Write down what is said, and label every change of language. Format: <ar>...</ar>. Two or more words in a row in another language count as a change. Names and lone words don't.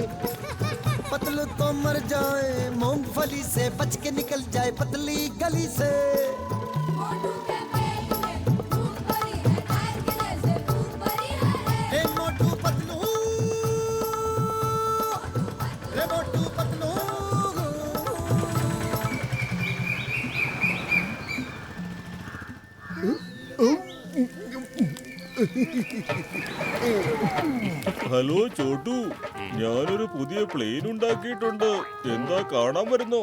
<hi>पतलू तो मर जाए, मूंगफली से बच के निकल जाए पतली गली से. रे मोटू पतलू, रे मोटू पतलू.</hi> <ml>ഹലോ ചോട്ടു, ഞാനൊരു പുതിയ പ്ലെയിൻ ഉണ്ടാക്കിയിട്ടുണ്ട്. എന്താ കാണാൻ വരുന്നോ?</ml>